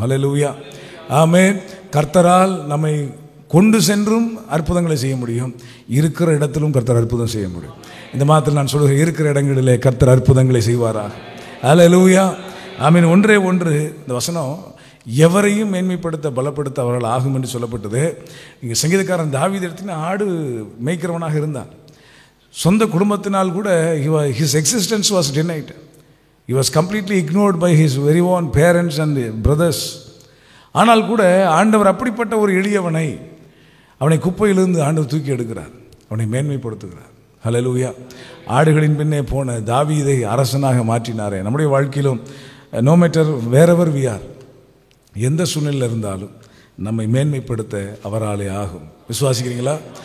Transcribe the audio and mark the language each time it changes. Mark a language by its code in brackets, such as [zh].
[ta] ஹல்லேலூயா, ஆமென். கர்த்தரால் நம்மை கொண்டு சென்றும் அற்புதங்களை செய்ய முடியும், இருக்கிற இடத்திலும் கர்த்தர் அற்புதம் செய்ய முடியும். இந்த மாதத்தில் நான் சொல்கிறேன், இருக்கிற இடங்களிலே கர்த்தர் அற்புதங்களை செய்வாராக. ஹல்லேலூயா, ஆமென். ஒன்றே ஒன்று இந்த வசனம், எவரையும் மேன்மைப்படுத்த பலப்படுத்த அவர்கள் ஆகும் என்று சொல்லப்பட்டது. இங்கே சங்கீதக்காரன் தாவீது எடுத்தீங்கன்னா ஆடு மேய்க்கிறவனாக இருந்தான். சொந்த குடும்பத்தினால் கூட [en] his existence was denied. He was completely ignored by his very own parents and brothers. [ta] ஆனால் கூட ஆண்டவர் அப்படிப்பட்ட ஒரு எளியவனை, அவனை குப்பையிலிருந்து ஆண்டவர் தூக்கி எடுக்கிறார், அவனை மேன்மைப்படுத்துகிறார். ஹல்லேலூயா. ஆடுகளின் பின்னே போன தாவீதை அரசனாக மாற்றினாரே. நம்முடைய வாழ்க்கையிலும் [en] no matter wherever we are, [ta] எந்த சூழ்நிலையில் இருந்தாலும் நம்மை மேன்மைப்படுத்த அவராலே ஆகும். விசுவாசிக்கிறீங்களா?